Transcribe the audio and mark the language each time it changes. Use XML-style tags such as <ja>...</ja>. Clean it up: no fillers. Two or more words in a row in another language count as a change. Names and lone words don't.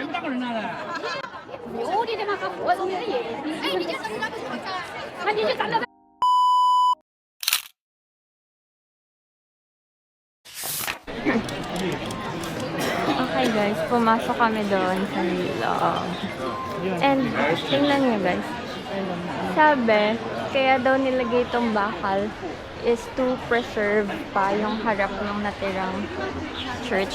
<zh>牛的嘛，我从那里，哎，你这怎么不说他？那你就站在。</zh> <tl>Okay guys, pumasok kami doon sa loob. And tingnan nyo guys. Sabi, kaya daw nilagay itong bakal</tl> <en>is to preserve</en> <tl>pa yung harap ng natirang church.</tl>